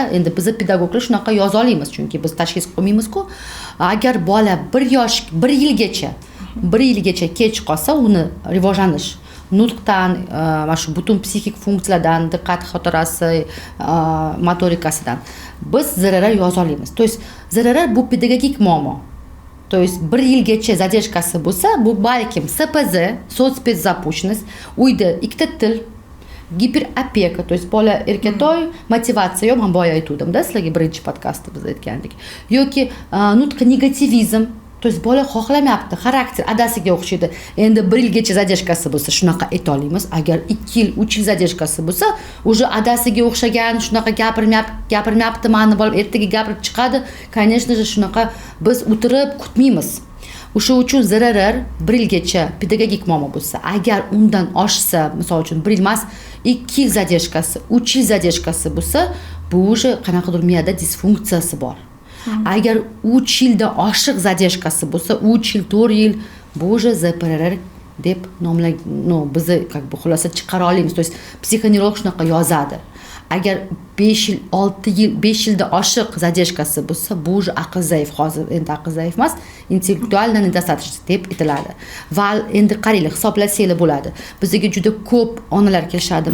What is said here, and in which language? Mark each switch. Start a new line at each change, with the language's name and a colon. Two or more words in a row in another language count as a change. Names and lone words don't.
Uzbek: Endi biz pedagoglar shunaqa yoza olamiz, chunki biz tashxis qo'ymaymiz-ku. Agar bola 1 yilgacha kech qolsa, uni rivojlanish nutqdan, mana shu butun psixik funksiyalardan, diqqat xotirasi, motorikasidan biz ZRR yoza olamiz.
Russian: То есть
Uzbek: ZRR bu pedagogik muammo.
Russian: То есть
Uzbek: 1 yilgacha zadержкасы bo'lsa, bu balkim SPZ, soцспецзапущенность, uyda ikkita til, giperopeka,
Russian: то есть
Uzbek: bola erkatoy motivatsiya, men boya aytuvdim-da sizlarga birinchi podkastda biz aytgandik. Yoki nutq negativizm,
Russian: то есть
Uzbek: bola xohlamayapti, xarakter adasiga o'xshaydi. Endi 1 yilgacha zadержкасы bo'lsa, shunaqa ayta olamiz. Agar 2 yil, 3 yil zadержкасы bo'lsa, уже adasiga o'xshagan, shunaqa gapirmayapti, mani bolam ertaga gapirib chiqadi.
Russian: Конечно же,
Uzbek: shunaqa biz o'tirib kutmaymiz. O'sha uchun ZRR 1 yilgacha pedagogik muammo bo'lsa, agar undan oshsa, misol uchun 1 yil emas, 2 yil zadержкасы, 3 yil zadержкасы bo'lsa, bu уже qanaqadir miyada disfunksiyasi bor. Agar 3 yildan oshiq zadержкасы bo'lsa, 3 yil, 4 yil, bu уже ZPRR deb biz
Russian: как бы
Uzbek: xulosa chiqara olamiz.
Russian: То есть
Uzbek: psixoneurolog shunaqa yozadi. Agar 5 yil, 6 yil, 5 yildan oshiq zadержкасы bo'lsa, bu уже aql zaif. Hozir endi aql zaif emas,
Russian: интеллектуально недостаточность
Uzbek: deb aytiladi. Va endi qaranglar, hisoblasanglar bo'ladi. Bizga juda ko'p onalar kelishadi.